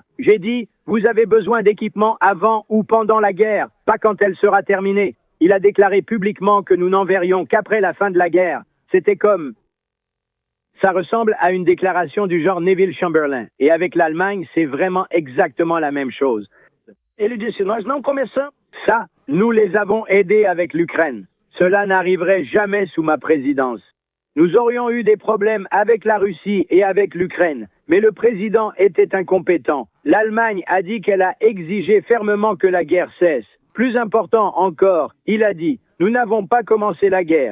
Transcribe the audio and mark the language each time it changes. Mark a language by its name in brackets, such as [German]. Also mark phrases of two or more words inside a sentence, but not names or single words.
[French] J'ai dit, vous avez besoin d'équipement avant ou pendant la guerre, pas quand elle sera terminée. Il a déclaré publiquement que nous n'enverrions qu'après la fin de la guerre. C'était comme... Ça ressemble à une déclaration du genre Neville Chamberlain. Et avec l'Allemagne, c'est vraiment exactement la même chose. [Portuguese] Ele disse, nós não começamos. [French] Ça, nous les avons aidés avec l'Ukraine. Cela n'arriverait jamais sous ma présidence. Nous aurions eu des problèmes avec la Russie et avec l'Ukraine, mais le président était incompétent. L'Allemagne a dit qu'elle a exigé fermement que la guerre cesse. Plus important encore, il a dit, nous n'avons pas commencé la guerre.